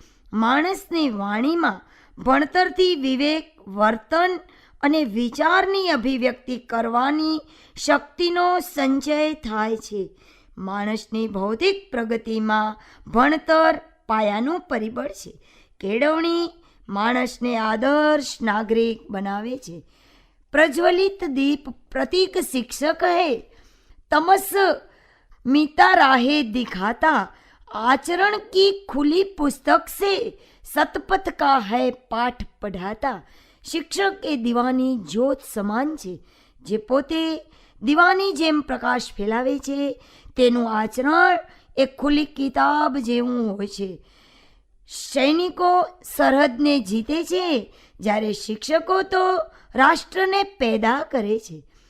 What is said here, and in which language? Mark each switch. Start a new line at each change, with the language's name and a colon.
Gujarati: માણસની વાણીમાં ભણતરથી વિવેક, વર્તન અને વિચારની અભિવ્યક્તિ કરવાની શક્તિનો સંચય થાય છે. માણસની ભૌતિક પ્રગતિમાં ભણતર પાયાનું પરિબળ છે. કેળવણી માણસને આદર્શ નાગરિક બનાવે છે.
Hindi: પ્રજ્વલિત દીપ પ્રતીક શિક્ષક હૈ, તમસ मीता राहे दिखाता, आचरण की खुली पुस्तक से सतपथ का है पाठ पढ़ाता.
Gujarati: શિક્ષક એ દીવાની જ્યોત સમાન છે, જે પોતે દીવાની જેમ પ્રકાશ ફેલાવે છે. તેનું આચરણ એક ખુલ્લી કિતાબ જેવું હોય છે. સૈનિકો સરહદને જીતે છે, જ્યારે શિક્ષકો તો રાષ્ટ્રને પેદા કરે છે.